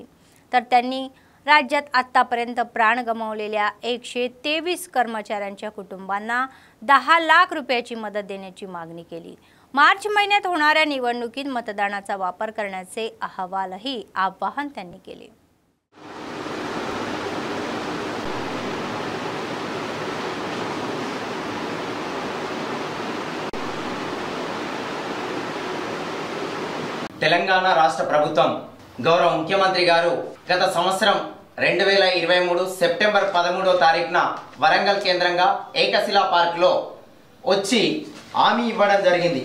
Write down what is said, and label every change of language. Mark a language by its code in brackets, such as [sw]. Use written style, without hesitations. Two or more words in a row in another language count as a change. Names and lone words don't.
[mr] तर त्यांनी राज्यात आतापर्यंत प्राण गमावलेल्या 123 कर्मचाऱ्यांच्या कुटुंबांना 10 लाख रुपयाची मदत देण्याची मागणी केली। मार्च महिन्यात होणाऱ्या निवडणुकीत मतदानाचा वापर करण्याचे आवाहनही त्यांनी केले। [te] తెలంగాణ రాష్ట్ర ప్రభుత్వం గౌరవ ముఖ్యమంత్రి గారు గత సంవత్సరం 2023 సెప్టెంబర్ 13వ తారీఖున వరంగల్ కేంద్రంగా ఏకశిలా పార్క్ లో వచ్చి హామీ ఇవ్వడం జరిగింది।